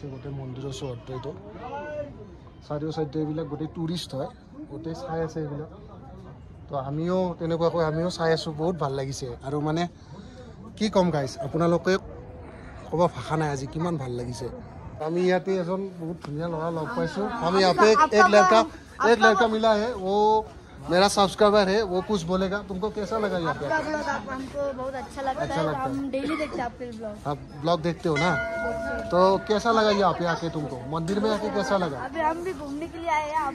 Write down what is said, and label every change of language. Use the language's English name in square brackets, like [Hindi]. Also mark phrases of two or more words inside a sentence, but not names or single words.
[Assamese] গোটেই মন্দিৰৰ চৌহদটো এইটো চাৰিও চাইডে এইবিলাক গোটেই টুৰিষ্ট হয়, গোটেই চাই আছে এইবিলাক। তো আমিও তেনেকুৱাকৈ আমিও চাই আছোঁ, বহুত ভাল লাগিছে। আৰু কি ক'ম গাইছ, আপোনালোকে ক'ব ভাষা নাই আজি কিমান ভাল লাগিছে। আমি ইয়াতে এজন বহুত ধুনীয়া ল'ৰা লগ পাইছোঁ। আমি [Hindi] यहाँ पे एक लड़का मिला है, वो मेरा सब्सक्राइबर है, वो कुछ बोलेगा। तुमको कैसा लगा यहाँ पे? हमको बहुत अच्छा लगता है, हम डेली देखते हैं आपके ब्लॉग। आप ब्लॉग देखते हो ना? तो कैसा लगा यहाँ पे आके तुमको? मंदिर में आके कैसा लगा? अभी हम भी घूमने के लिए आए हैं।